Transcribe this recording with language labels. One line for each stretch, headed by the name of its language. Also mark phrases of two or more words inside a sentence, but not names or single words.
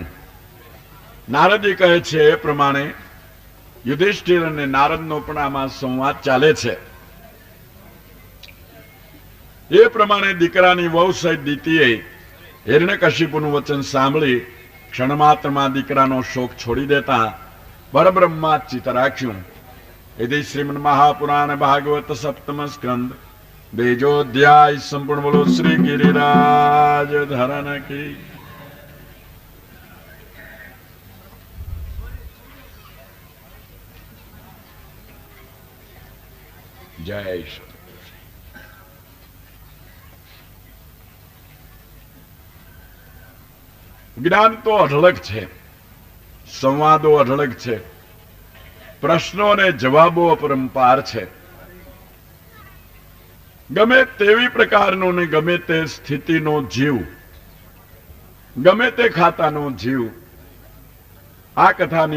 Gujarati: નારદજી કહે છે એ પ્રમાણે યુધિષ્ઠિર અને નારદનો પણ આમાં સંવાદ ચાલે છે. એ પ્રમાણે દીકરાની વહુ સહિત દીતીએ હિરણ્યકશિપુનું વચન સાંભળી ક્ષણમાત્રમાં દીકરાનો શોક છોડી દેતા પરબ્રહ્મા ચિત્ત રાખ્યું.
Sanskrit: यदि श्रीमद् महापुराण भागवत सप्तम स्कंद बीजोध्याय संपूर्ण
Hindi: बोलो श्री गिरिराज धरन की जय.
Gujarati: જ્ઞાન તો અઢળક છે, સંવાદો અઢળક છે, પ્રશ્નો અને જવાબો અપરંપાર છે. ગમે તેવી પ્રકારનો ને ગમે તે સ્થિતિનો જીવ, ગમે તે ખાતાનો જીવ આ કથાની